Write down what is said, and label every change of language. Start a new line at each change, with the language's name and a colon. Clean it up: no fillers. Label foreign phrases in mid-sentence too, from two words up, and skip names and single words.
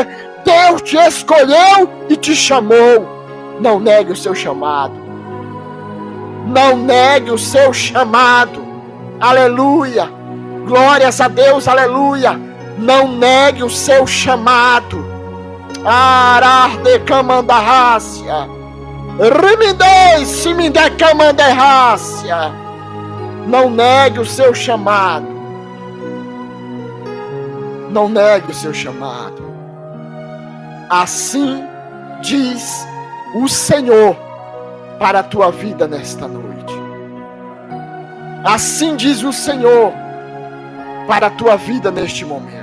Portuguese: Deus te escolheu e te chamou. Não negue o seu chamado. Não negue o seu chamado. Aleluia. Glórias a Deus, aleluia. Não negue o seu chamado. Ararde camandarrácia. Rimindei simindé camandarrácia. Não negue o seu chamado. Não negue o seu chamado. Assim diz o Senhor para a tua vida nesta noite. Assim diz o Senhor para a tua vida neste momento.